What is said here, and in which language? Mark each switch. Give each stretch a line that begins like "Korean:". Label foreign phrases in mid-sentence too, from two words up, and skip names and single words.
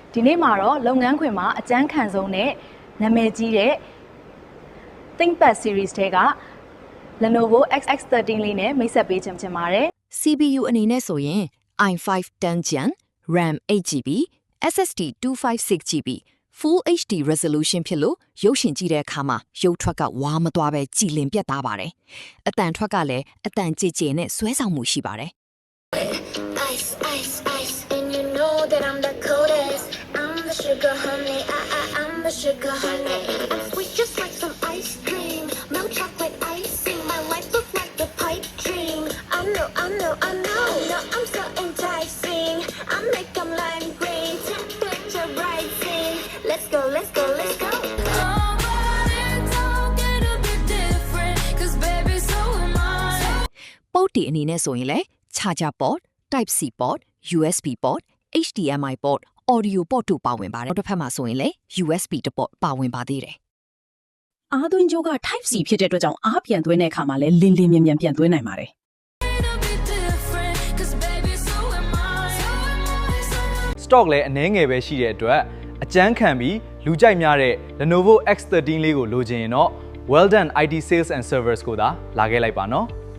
Burmese: ဒီနေ့မှာတော့လုပ်ငန်းခွင်မှာအကျန်းခံဆုံးနဲ့နာမည်ကြီးတဲ့ ThinkPad series တွေက Lenovo X13 လေးနဲ့မိတ်ဆက်ပေးချင်ပါတယ် CPU အနေနဲ့ဆိုရင် i5 10Gen RAM 8GB SSD 256GB Full HD resolution ဖြစ်လို့ရုပ်ရှင်ကြည့်တဲ့အခါမှာရုပ်ထွက်ကဝါမသွားပဲကြည်လင်ပြတ်သားပါတယ်။အတန်ထွက်ကလည်းအတန်ကြည်ကြည်နဲ့ဆွဲဆောင်မှုရှိပါတယ်။
English: Ice, ice, ice, and you know that I'm the coldest. I'm the sugar honey, I'm the sugar honey. I'm sweet just like some ice cream, milk chocolate icing. My life looks like a pipe dream. I know, no, I'm so enticing. I make them lime green, temperature rising. Let's go, let's go, let's go.
Burmese: Port ဒီအနေနဲ့ဆိုရင်လည်း
English: Charger port, Type C port, USB port, HDMI port, Audio port
Burmese: တို့ပါဝင်ပါတယ်။နောက်တစ်ဖက်မှာဆိုရင်လည်း USB တစ် port ပါဝင်ပါသေးတယ်။ အားသွင်းကြိုးက Type C ဖြစ်တဲ့အတွက်ကြောင့်အားပြန်သွင်းတဲ့အခါမှာလည်းလင်းလင်းမြန်မြန်ပြန်သွင်းနိုင်ပါတယ်။ stock လည်းအနည်းငယ်ပဲရှိတဲ့အတွက်အကျန်းခံပြီးလူကြိုက်များတဲ့ Lenovo X13 လေးကိုလိုချင်ရင်တော့ Well Done IT Sales and Service ကိုသာလာခဲ့လိုက်ပါနော်